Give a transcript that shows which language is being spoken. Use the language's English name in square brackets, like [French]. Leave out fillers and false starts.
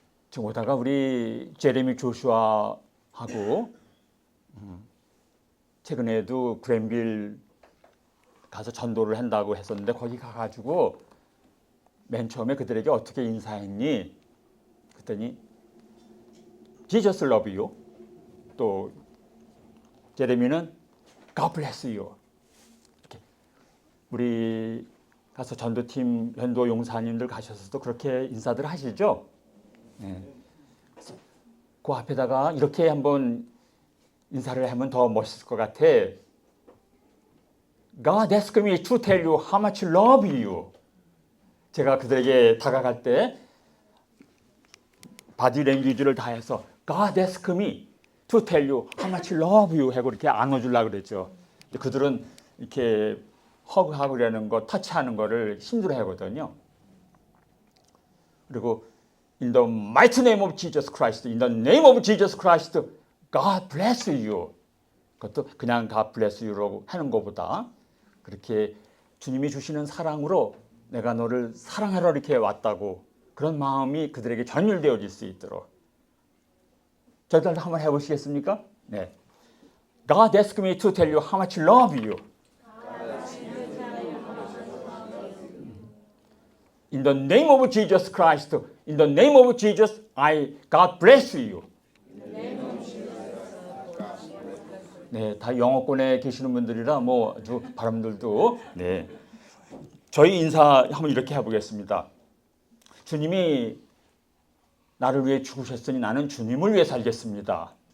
[Korean] 지금 오다가 우리 제레미 조슈아하고 최근에도 그랜빌 가서 전도를 한다고 했었는데, 거기 가가지고 맨 처음에 그들에게 어떻게 인사했니? 그랬더니 [English] Jesus love you. [Korean] 또 제레미는 [English] God bless you. [Korean] 이렇게 우리 가서 전도팀 전도 용사님들 가셔서도 그렇게 인사들 하시죠? 네. 그 앞에다가 이렇게 한번 인사를 하면 더 멋있을 것 같아. [English] God asked me to tell you how much I love you. [Korean] 제가 그들에게 다가갈 때 바디 랭귀지를 다해서 [English] God asked me to tell you how much I love you [Korean] 하고 이렇게 안아주려고 그랬죠. 근데 그들은 이렇게 허그하고 그러는 거, 터치하는 거를 힘들어 하거든요. 그리고 [English] In the mighty name of Jesus Christ, in the name of Jesus Christ, God bless you. [Korean] 그것도 그냥 [English] God bless you [Korean] 라고 하는 것보다 그렇게 주님이 주시는 사랑으로 내가 너를 사랑하러 이렇게 왔다고, 그런 마음이 그들에게 전율되어질 수 있도록. 저희들 한번 해보시겠습니까? 네. [English] God asked me to tell you how much I love you. In the name of Jesus Christ, in the name of Jesus, God bless you. [Korean] 네, 다 영어권에 계시는 분들이라 뭐 아주 발음들도. 네. 저희 인사 한번 이렇게 해보겠습니다. 주님이 나를 위해 죽으셨으니 나는 주님을 위해 살겠습니다.